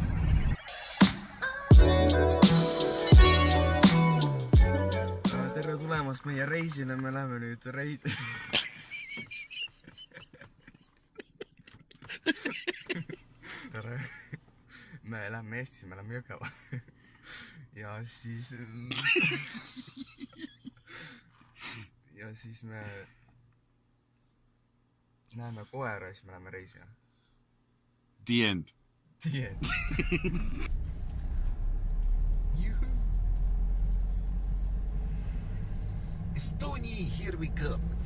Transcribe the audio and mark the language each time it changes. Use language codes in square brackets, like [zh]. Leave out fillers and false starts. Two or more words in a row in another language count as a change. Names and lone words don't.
[et] Tere tulemast meie reisile, me läheme nüüd Tere. Me läheme Eestisse, me läheme Jõgeva. Ja siis me näeme koera ja siis me läheme reisile. [en] The end. The end. Estonia, here we come.